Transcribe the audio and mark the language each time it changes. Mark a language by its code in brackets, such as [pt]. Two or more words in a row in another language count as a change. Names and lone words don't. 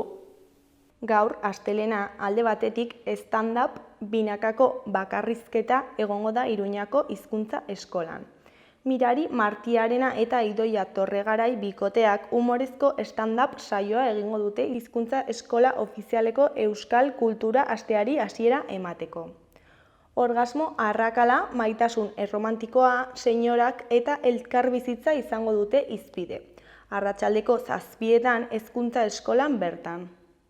[eu] Gaur, astelena alde batetik stand-up binakako bakarrizketa egongo da Iruñako hizkuntza eskolan. Mirari Martiarena eta Idoia Torregarai bikoteak humorezko stand-up saioa egingo dute hizkuntza eskola ofizialeko euskal kultura asteari hasiera emateko. Orgasmo arrakala, maitasun erromantikoa, senyorak eta elkarbizitza izango dute hizpide. Arratsaldeko 7etan hezkuntza eskolan bertan.